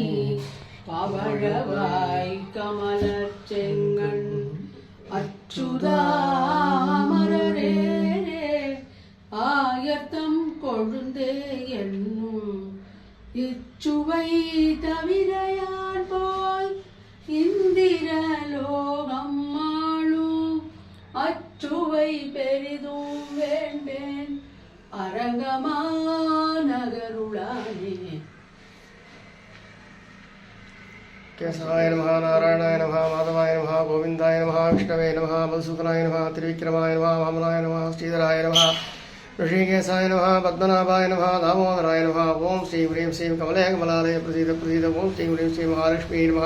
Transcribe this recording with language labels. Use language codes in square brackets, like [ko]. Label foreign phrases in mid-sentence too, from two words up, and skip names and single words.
[ta] பவழவாய் கமலச் செங்கண் அச்சுதாமரரே ஆயத்தம் கொழுந்தே என்னும் இச்சுவை தவிரையான் போல் இந்திர லோகம் ஆளும் அச்சுவை பெரிதும் வேண்டேன் அரங்கமாநகருளானே. [sa] केशवाय नमः, नारायणाय नमः, माधवाय नमः, गोविंदाय नमः, विष्णवे नमः, मधुसूदनाय नमः, त्रिविक्रमाय नमः, वामनाय नमः, श्रीधराय नमः, ऋषिकेशाय नमः, पद्मनाभाय नमः, दामोदराय नमः. ओम श्री ह्रीं श्रीं कमले कमलालय प्रसीद प्रसीद. ओम श्री ह्रीं श्री महालक्ष्मी नमः.